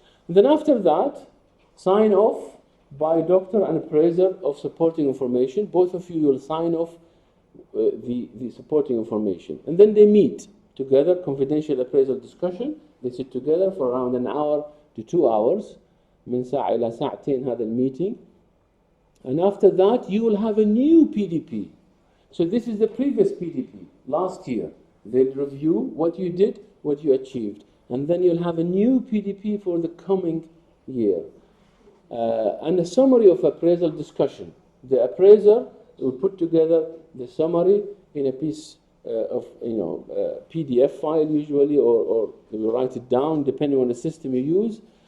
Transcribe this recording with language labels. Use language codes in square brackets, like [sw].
[en] And then after that, sign off by doctor and appraiser of supporting information. Both of you will sign off the supporting information. And then they meet together, confidential appraisal discussion. They sit together for around an hour to 2 hours. [ar] من ساعة إلى ساعتين هذا الميتينج. [en] And after that, you will have a new PDP. So this is the previous PDP, last year. They'll review what you did, what you achieved. And then you'll have a new PDP for the coming year. And a summary of appraisal discussion. The appraiser will put together the summary in a piece of PDF file usually, or you write it down depending on the system you use.